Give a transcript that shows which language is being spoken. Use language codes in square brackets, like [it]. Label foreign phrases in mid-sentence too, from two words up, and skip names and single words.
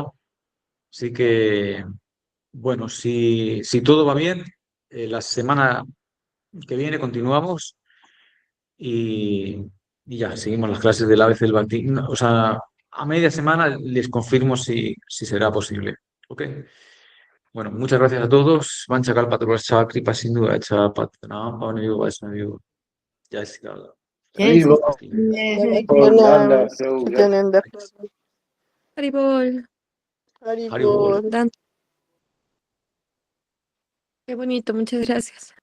[es] Así que, bueno, si todo va bien, la semana que viene continuamos y, y ya, seguimos las clases del ABC del Bhakti. O sea, a media semana les confirmo si será posible. Ok. Bueno, muchas gracias a todos. [sa] Vancha Kalpataruascha, Kripa Sindhu Racha, Patna, Pavanayo Vaishnaviyo, Jai Sri Ram. Jai Haribo, Nanda, Prabhu, Satyananda Prabhu, Haribol, Haribol. Haribol. [es] Dan, qué bonito, muchas gracias.